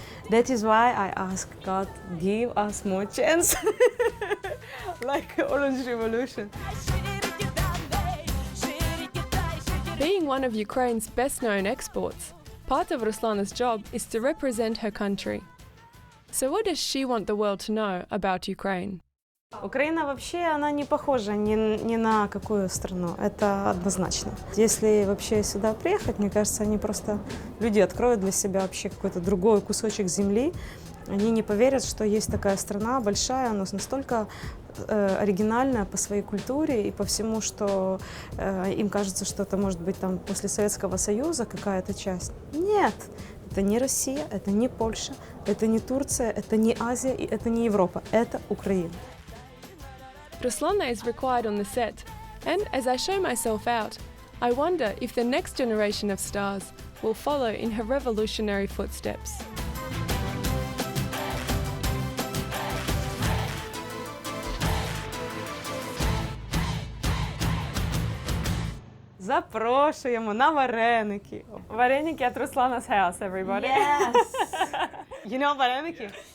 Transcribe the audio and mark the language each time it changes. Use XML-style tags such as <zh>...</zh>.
<en>That is why I ask God, give us more chance, like Orange Revolution. Being one of Ukraine's best-known exports, part of Ruslana's job is to represent her country. So what does she want the world to know about Ukraine?</en> <ru>Украина вообще, она не похожа ни на какую страну, это однозначно. Если вообще сюда приехать, мне кажется, они просто, люди откроют для себя вообще какой-то другой кусочек земли. Они не поверят, что есть такая страна большая, но настолько оригинальная по своей культуре и по всему, что им кажется, что это может быть там после Советского Союза какая-то часть. Нет, это не Россия, это не Польша, это не Турция, это не Азия и это не Европа, это Украина.</ru> <en>Ruslana is required on the set, and as I show myself out, I wonder if the next generation of stars will follow in her revolutionary footsteps.</en> <uk>Запрошуємо на вареники.</uk> <en>Вареники at Ruslana's house, everybody. Yes! You know вареники?</en>